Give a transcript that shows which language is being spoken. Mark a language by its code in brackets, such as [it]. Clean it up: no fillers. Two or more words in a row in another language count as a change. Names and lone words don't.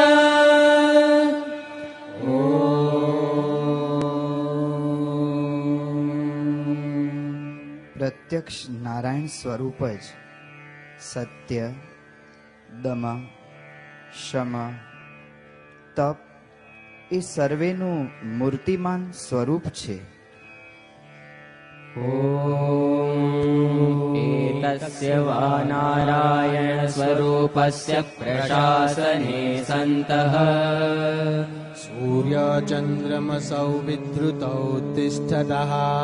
[gu] પ્રત્યક્ષ નારાયણ સ્વરૂપ જ સત્ય, દમ, શમ, તપ એ સર્વેનું મૂર્તિમાન સ્વરૂપ છે. [sa] एतस्य वा नारायण स्वरूपस्य प्रशासने सन्तः सूर्यचन्द्रमसौ विधृतौ तिष्ठतः